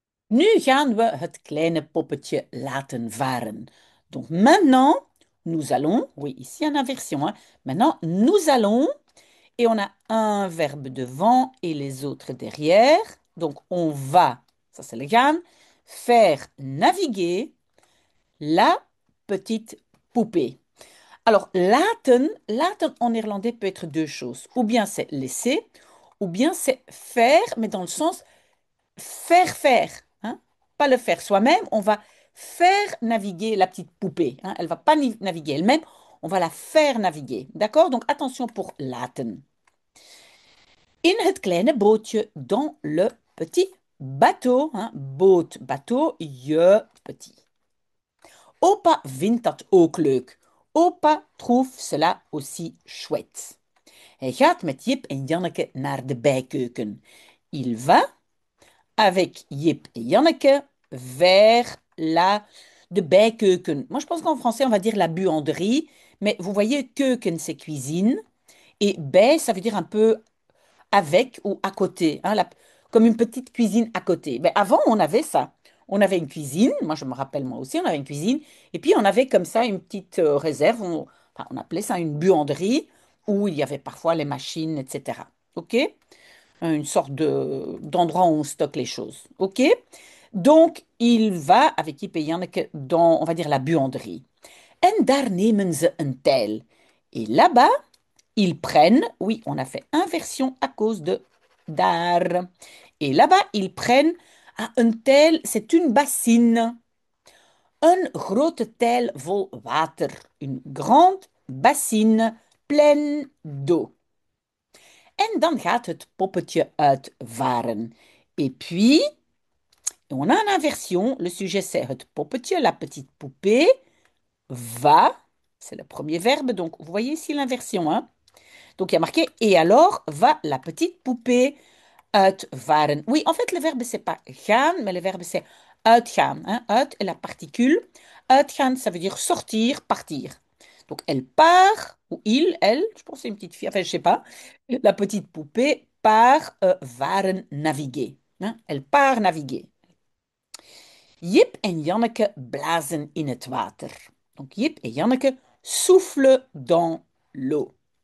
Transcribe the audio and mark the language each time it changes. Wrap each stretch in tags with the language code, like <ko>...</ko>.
<nl>Nu gaan we het kleine poppetje laten varen.</nl> <fr>Donc maintenant, nous allons, oui, ici en inversion, hein. Maintenant, nous allons, et on a un verbe devant et les autres derrière. Donc on va, ça c'est le gaan, faire naviguer la petite poupée. Alors, laten en néerlandais peut être deux choses. Ou bien c'est laisser, ou bien c'est faire, mais dans le sens faire, hein. Pas le faire soi-même, on va faire naviguer la petite poupée, hein. Elle ne va pas naviguer elle-même, on va la faire naviguer. D'accord? Donc attention pour laten.</fr> <nl>In het kleine bootje,</nl> <fr>dans le petit bateau, hein.</fr> <nl>Boot, bateau, je, petit. Opa vindt dat ook leuk.</nl> <fr>Opa trouve cela aussi chouette.</fr> <nl>Hij gaat met Jip en Janneke naar de bijkeuken.</nl> <fr>Il va avec Jip et Janneke vers de bijkeuken. Moi, je pense qu'en français, on va dire la buanderie, mais vous voyez, keuken, c'est cuisine, et bij, ça veut dire un peu avec ou à côté, hein, comme une petite cuisine à côté. Mais avant, on avait ça. On avait une cuisine, moi je me rappelle moi aussi, on avait une cuisine, et puis on avait comme ça une petite réserve, enfin, on appelait ça une buanderie, où il y avait parfois les machines, etc. OK? Une sorte d'endroit où on stocke les choses. OK? Donc, il va avec Yip et Janneke dans, on va dire, la buanderie.</fr> <nl>En daar nemen ze een tel.</nl> <fr>Et là-bas, ils prennent, oui, on a fait inversion à cause de daar. Et là-bas, ils prennent un tel, c'est une bassine.</fr> <nl>Een grote tel vol water.</nl> <fr>Une grande bassine pleine d'eau.</fr> <nl>En dan gaat het poppetje uitvaren.</nl> <fr>Et puis, on a une inversion. Le sujet, c'est het poppetje, la petite poupée, va. C'est le premier verbe. Donc, vous voyez ici l'inversion, hein? Donc, il y a marqué et alors va la petite poupée uitvaren. Oui, en fait, le verbe, c'est pas gaan, mais le verbe, c'est uitgaan, hein. Uit est la particule. Uitgaan, ça veut dire sortir, partir. Donc, elle part, ou il, elle, je pense que c'est une petite fille, enfin, je sais pas. La petite poupée part varen naviguer, hein. Elle part naviguer.</fr> <nl>Jip en Janneke blazen in het water.</nl> <fr>Donc, Jip en Janneke soufflent dans l'eau.</fr>